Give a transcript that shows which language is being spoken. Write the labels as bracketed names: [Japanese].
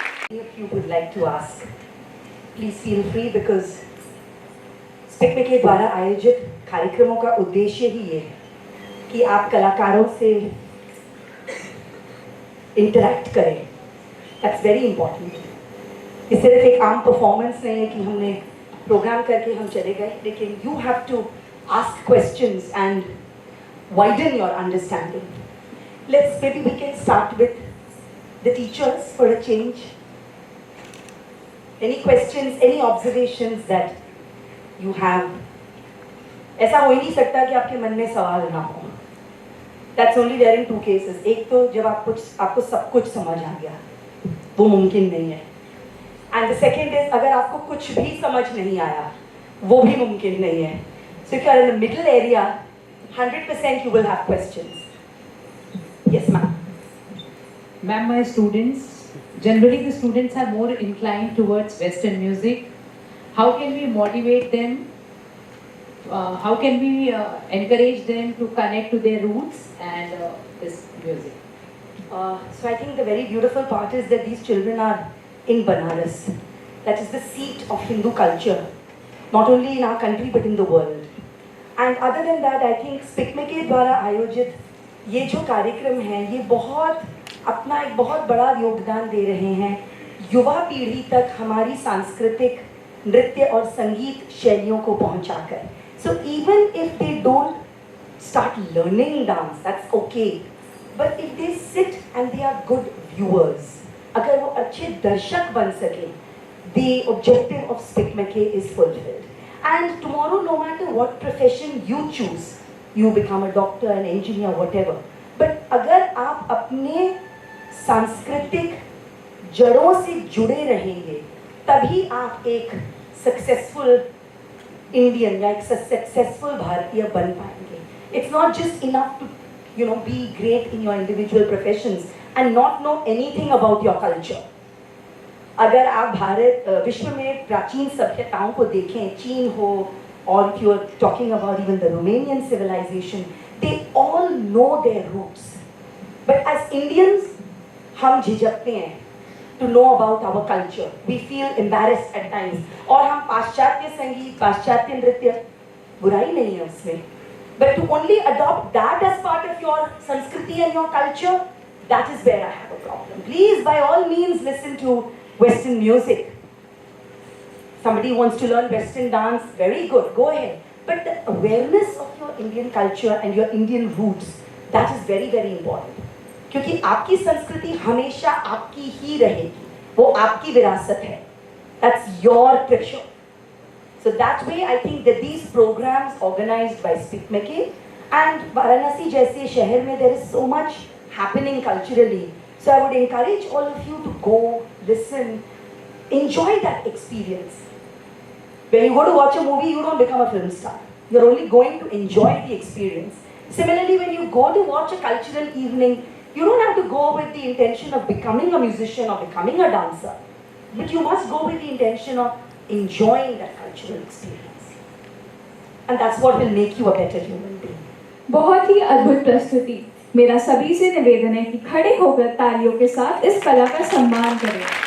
[English] If you would like to ask, please feel free because [Hindi] स्पिकमे के द्वारा आयोजित कार्यक्रमों का उद्देश्य ही ये है कि आप कलाकारों से इंटरैक्ट करें. [English] That's very important. [Hindi] ये सिर्फ एक आम परफॉर्मेंस नहीं है कि हमने प्रोग्राम करके हम चले गए, लेकिन [English] You have to ask questions and widen your understanding. Let's maybe we can start with the teachers for a change. Any questions, any observations that you have? [Hindi] ऐसा हो ही नहीं सकता कि आपके मन में सवाल ना हो. [English] That's only there in two cases. [Hindi] एक तो जब आपको सब कुछ समझ आ गया, वो मुमकिन नहीं है. [English] And the second is [Hindi] अगर आपको कुछ भी समझ नहीं आया, वो भी मुमकिन नहीं है. [English] So if you are in the middle area, 100% you will have questions. Yes, ma'am. Ma'am, my students, generally the students are more inclined towards Western music. How can we motivate them? How can we encourage them to connect to their roots and this music? So I think the very beautiful part is that these children are in Banaras. That is the seat of Hindu culture, not only in our country but in the world. And other than that, I think [Hindi] स्पिकमे के द्वारा आयोजित ये जो कार्यक्रम है, ये अपना एक बहुत बड़ा योगदान दे रहे हैं युवा पीढ़ी तक हमारी सांस्कृतिक नृत्य और संगीत शैलियों को पहुंचाकर. [English] So even if they don't start learning dance, that's okay. But if they sit and they are good viewers, [Hindi] अगर वो अच्छे दर्शक बन सके, [English] the objective of SPICMAKE is fulfilled. And tomorrow, no matter what profession you choose, you become a doctor, an engineer, whatever. [Hindi] But अगर आप अपने सांस्कृतिक जड़ों से जुड़े रहेंगे, तभी आप एक सक्सेसफुल इंडियन या एक सक्सेसफुल भारतीय बन पाएंगे. [English] It's not just enough to be great in your individual professions and not know anything about your culture. [Hindi] अगर आप विश्व में प्राचीन सभ्यताओं को देखें, चीन हो, [English] or if you are talking about even the Romanian civilization, they all know their roots. But as Indians, [Hindi] हम झिझकते हैं [English] to know about our culture. We feel embarrassed at times. [Hindi] और हम पाश्चात्य संगीत, पाश्चात्य नृत्य, बुराई नहीं है उसमें. [English] But to only adopt that as part of your Sanskriti and your culture, that is where I have a problem. Please, by all means, listen to Western music. Somebody wants to learn Western dance, very good, go ahead. But the awareness of your Indian culture and your Indian roots, that is very, very important. [Hindi] क्योंकि आपकी संस्कृति हमेशा आपकी ही रहेगी, वो आपकी विरासत है. [English] That's your treasure. So that way, I think that these programs organized by SPICMAKE and Varanasi [Hindi] जैसे शहर में [English] there is so much happening culturally. So I would encourage all of you to go, listen, enjoy that experience. When you go to watch a movie, you don't become a film star. You're only going to enjoy the experience. Similarly, when you go to watch a cultural evening, you don't have to go with the intention of becoming a musician or becoming a dancer. But you must go with the intention of enjoying that cultural experience. And that's what will make you a better human being. [Hindi] बहुत ही अद्भुत प्रस्तुति. मेरा सभी से निवेदन है कि खड़े होकर तालियों के साथ इस कला का सम्मान करें।